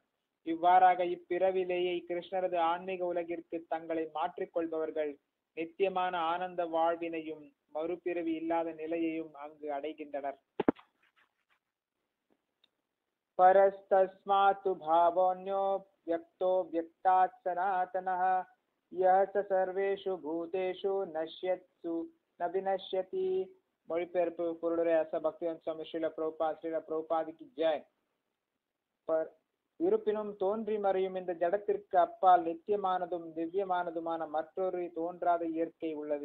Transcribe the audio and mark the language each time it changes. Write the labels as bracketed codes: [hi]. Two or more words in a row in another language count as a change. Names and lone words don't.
[ta] இவ்வாறாக இப்பிறவிலேயே கிருஷ்ணரது ஆன்மீக உலகிற்கு தங்களை மாற்றிக்கொள்பவர்கள் நித்தியமான ஆனந்த வாழ்வினையும் மறுபிறவி இல்லாத நிலையையும் அங்கு அடைகின்றனர். [sa] परस्तस्मात्तु भावोऽन्यो व्यक्तो व्यक्तात् सनातनः यः स सर्वेषु भूतेषु नश्यत्सु न विनश्यति. [ta] மொழிபெயர்ப்பு பொருளுரை அச பக்திவேதாந்த சுவாமி ஸ்ரீல பிரபுபாதிக்கு ஜெய். இருப்பினும் தோன்றி மறையும் இந்த ஜடத்திற்கு அப்பால் நித்தியமானதும் திவ்யமானதுமான மற்றொரு தோன்றாத இயற்கை உள்ளது.